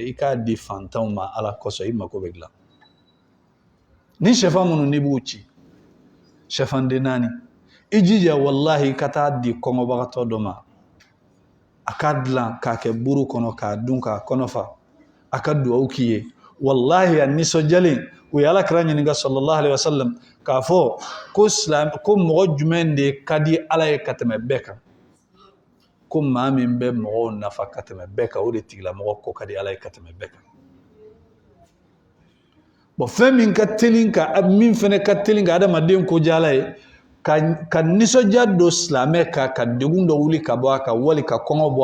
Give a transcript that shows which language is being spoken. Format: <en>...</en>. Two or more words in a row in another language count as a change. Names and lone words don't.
<bm>i k'a di fantanw ma ala kosɔn i mako bɛ dilan ni sɛfan minnu n'i b'u ci sɛfanden 4 i jija wallahi ka taa di kɔngɔbagatɔ dɔ ma a ka dilan k'a kɛ buru kɔnɔ k'a dun k'a kɔnɔ fa a ka duwawu k'i ye wallahi a nisɔndiyalen u ye alakira ɲininka</bm> <ar>صلى الله عليه وسلم</ar> <bm>k'a fɔ ko mɔgɔ jumɛn de ka di ala ye ka tɛmɛ bɛɛ kan ko maa min bɛ mɔgɔw nafa ka tɛmɛ bɛɛ kan o de tigilamɔgɔ ko ka di ala ye ka tɛmɛ bɛɛ kan bon fɛn min ka teli ka min fɛnɛ ka teli ka adamaden ko diya ala ye ka nisɔndiya don silamɛ kan ka degun dɔ wuli ka bɔ a kan wali ka kɔngɔ bɔ</bm>